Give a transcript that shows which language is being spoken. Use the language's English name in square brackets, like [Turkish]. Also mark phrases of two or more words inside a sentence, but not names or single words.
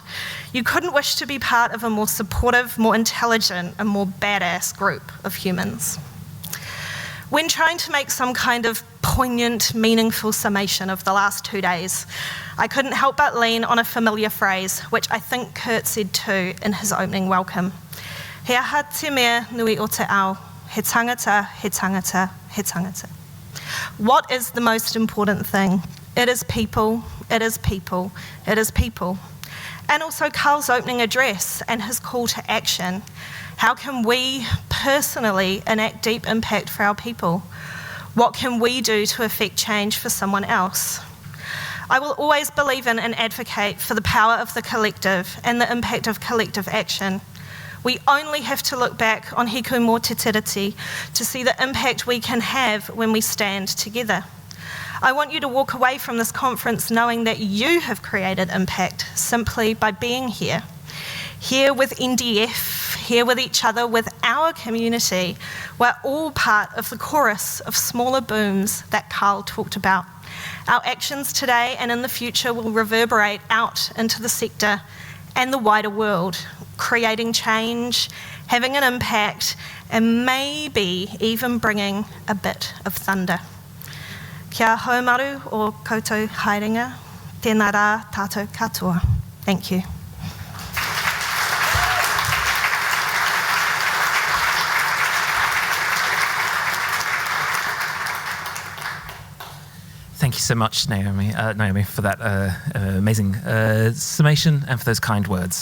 [English] You couldn't wish to be part of a more supportive, more intelligent, and more badass group of humans. When trying to make some kind of poignant, meaningful summation of the last 2 days, I couldn't help but lean on a familiar phrase, which I think Kurt said too in his opening welcome. [Māori] He aha te mea nui o te ao, he tangata, he tangata, he tangata. [English] What is the most important thing? It is people, it is people, it is people. And also Carl's opening address and his call to action. How can we personally enact deep impact for our people? What can we do to affect change for someone else? I will always believe in and advocate for the power of the collective and the impact of collective action. We only have to look back on Hiku mō te tiriti to see the impact we can have when we stand together. I want you to walk away from this conference knowing that you have created impact simply by being here. Here with NDF, here with each other, with our community. We're all part of the chorus of smaller booms that Carl talked about. Our actions today and in the future will reverberate out into the sector and the wider world, creating change, having an impact, and maybe even bringing a bit of thunder. [Māori] Kia haumaru o koutou haerenga, tēnā rā tātou katoa. [English] Thank you. Thank you so much, Naiomi, for that amazing summation and for those kind words.